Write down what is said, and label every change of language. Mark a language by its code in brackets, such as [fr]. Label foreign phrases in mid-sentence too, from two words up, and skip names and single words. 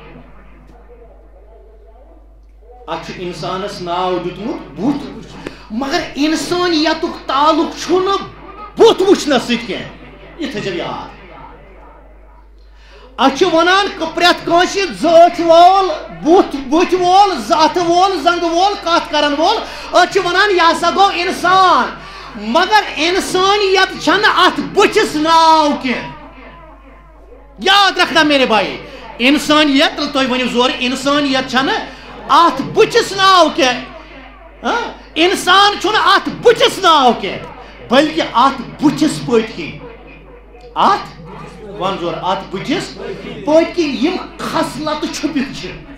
[ks] اتھ انسانس ناو دیُتمُت بُتھ مگر انسانیتُک تعلق چھُنہٕ بت وچھنس سۭتۍ کینٛہہ یہِ تھٲیزیو یاد اَتھ چھِ وَنان پرٛٮ۪تھ کٲنٛسہِ زٕ أچھ وول بُتھ وول زٕ اَتھٕ وول زنٛگہٕ وول کَتھ کَرن وول أسۍ چھِ وَنان یہِ ہسا گوٚو اِنسان مگر اِنسٲنیت چھنہٕ اَتھ بٕتھِس ناو کینٛہہ [ur] یاد رکھنا میرے بھائی [ks] اِنسٲنیت تُہۍ ؤنِو زورٕ اِنسٲنیت چھنہٕ اَتھ بٕتھِس ناو کینٛہہ اِنسان چھُنہٕ اَتھ بٕتھِس ناو کینٛہہ بٔلکہِ اَتھ بٕتھِس پٔتۍ کِنۍ اَتھ وَن زور اَتھ بٕتھِس پٔتۍ کِنۍ یِم خصلتہٕ چھُپِتھ چھِ